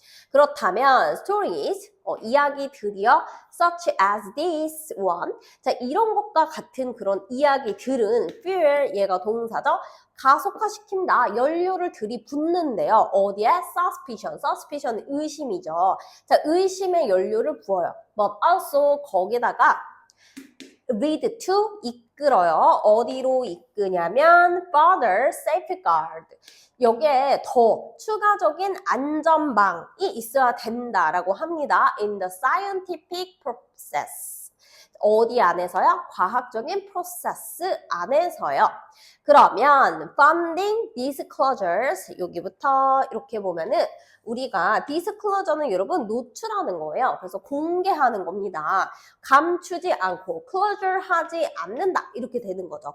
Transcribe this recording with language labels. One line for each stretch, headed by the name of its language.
Korean: 그렇다면 stories 이야기들이요
English: such as this one
Korean: 자 이런 것과 같은 그런 이야기들은
English: fuel
Korean: 얘가 동사죠 가속화시킨다 연료를 들이붓는데요 어디에
English: suspicion
Korean: 의심이죠 자 의심의 연료를 부어요
English: but also
Korean: 거기다가
English: lead to
Korean: 이끌어요. 어디로 이끄냐면
English: further safeguard.
Korean: 여기에 더 추가적인 안전망이 있어야 된다라고 합니다.
English: In the scientific process.
Korean: 어디 안에서요? 과학적인 프로세스 안에서요. 그러면
English: funding disclosures
Korean: 여기부터 이렇게 보면은 우리가 disclosure는 여러분 노출하는 거예요. 그래서 공개하는 겁니다. 감추지 않고 closure 하지 않는다 이렇게 되는 거죠.